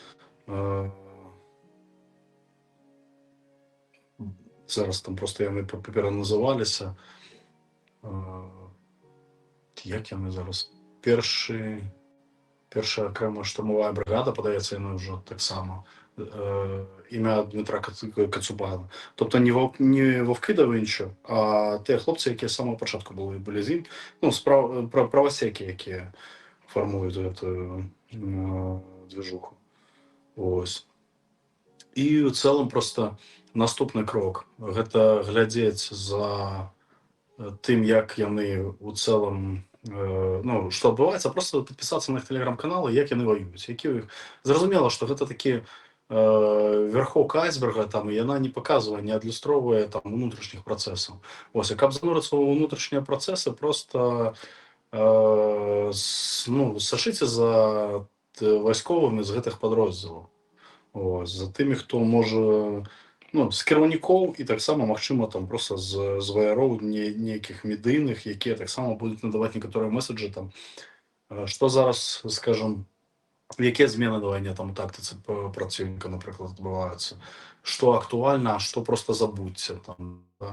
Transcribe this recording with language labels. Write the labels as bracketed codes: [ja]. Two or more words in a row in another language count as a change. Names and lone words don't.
[be] зараз там просто яны пераназываліся, як яны зараз, першая акрэмая штурмовая бригада, падаецца, яны ўжо таксама, імя Дмитра Кацубана. [uk] Тобто не вовки да Вінчі, а ті хлопці, які з самого початку були з ним, ну, правосеки, які формують [ru] эту движуху. [uk] Ось. І в цілому просто наступний крок. [be] Гэта глядзець за тим, як яны у цілому, ну, што адбываецца, [uk] просто підписатися на їх телеграм-канали, як яны воюють. Зрозуміло, що гэта такі верхок айсберга, там, і яна не показує, не адлюстровує там внутрішніх процесів. Ось, а каб зануритися у внутрішні процеси, просто ну, [be] сашыце за вайсковымі з гэтых падроздзелаў. Ось, за тымі, хто можа, ну, з кіраўнікоў і таксама, магчыма, там просто з ваяроў нейкіх медыйных, якія таксама будуць надаваць некаторыя месаджы, там, што зараз, скажем, якія змены на вайне там у тактыцы праціўніка, напрыклад, адбываюцца, што актуальна, а што просто забудьце там, да?